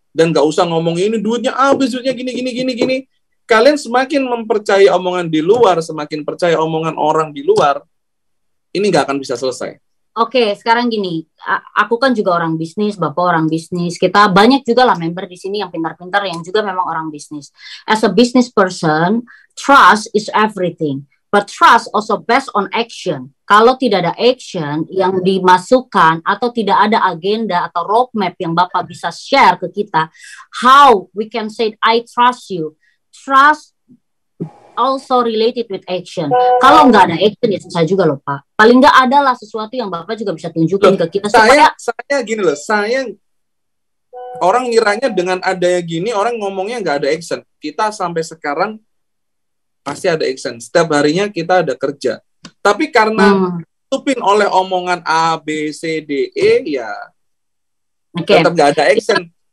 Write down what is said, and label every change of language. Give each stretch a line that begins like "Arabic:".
Indonesian: Dan nggak usah ngomong ini duitnya bisnisnya gini. Kalian semakin mempercayai omongan di luar, semakin percaya omongan orang di luar, ini nggak akan bisa selesai. Oke, sekarang gini, aku kan juga orang bisnis, Bapak orang bisnis, kita banyak juga lah member di sini yang pintar-pintar yang juga memang orang bisnis.
English: As a business person, trust is everything, but trust also based on action.
Indonesian: Kalau tidak ada action yang dimasukkan atau tidak ada agenda atau roadmap yang Bapak bisa share ke kita,
English: how we can say I trust you? Trust also related with action.
Indonesian: Kalau nggak ada action ya susah juga loh Pak. Paling nggak ada lah sesuatu yang Bapak juga bisa tunjukin ke kita. Saya gini loh, orang ngiranya dengan adanya gini orang ngomongnya nggak ada action. Kita sampai sekarang pasti ada action. Setiap harinya kita ada kerja. Tapi karena tutupin oleh omongan A, B, C, D, E, ya tetap nggak ada action.